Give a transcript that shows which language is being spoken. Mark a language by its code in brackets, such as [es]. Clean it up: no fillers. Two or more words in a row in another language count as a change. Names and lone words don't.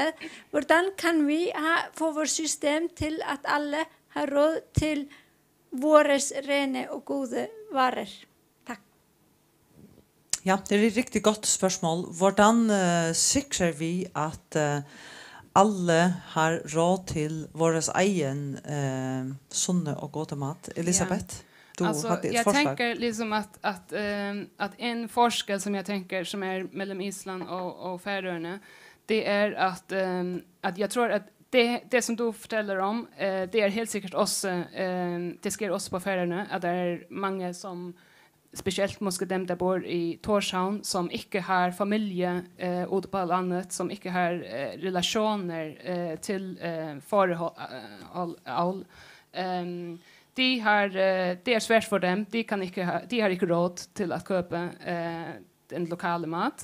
[da] Hvordan kan vi få vores system til, at alle har råd til vores rene og gode varer? Tak. Ja, det er et rigtig godt spørgsmål. Hvordan sikrer vi, at alle har råd til vores egen sunne og gode mat? Elisabeth, du [sv] alltså, hade ett jag förslag. tänker liksom att en forskel som jag tänker som är mellan Island och Färöarna, det är att jag tror att det som du fortæller om, det är helt säkert också det sker också på Färöarna, att det är många som speciellt [da] måske dem der bor i Torshavn som ikke har familie ute på landet, som ikke har relationer til forhold. Det er svært for dem. De har ikke råd til at køpe den lokale mat.